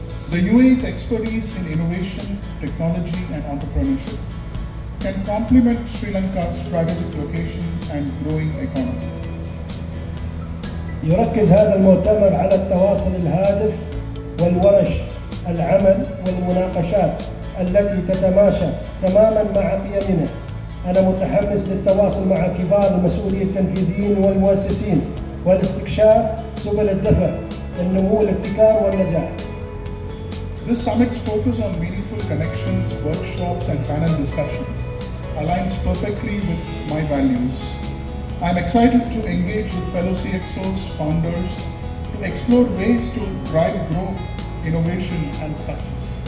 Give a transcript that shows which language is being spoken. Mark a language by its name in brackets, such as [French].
[English] The UAE's expertise in innovation, technology, and entrepreneurship can complement Sri Lanka's strategic location and growing economy. [Arabic] يركز هذا المؤتمر على التواصل الهادف والورش العمل والمناقشات التي تتماشى تماما مع قيمنا. أنا متحمس للتواصل مع كبار المسؤولين التنفيذيين والمؤسسين والاستكشاف سبل الدفع النمو الابتكار والنجاح. [English] This summit's focus on meaningful connections, workshops, and panel discussions aligns perfectly with my values. I'm excited to engage with fellow CxOs, founders, to explore ways to drive growth, innovation, and success.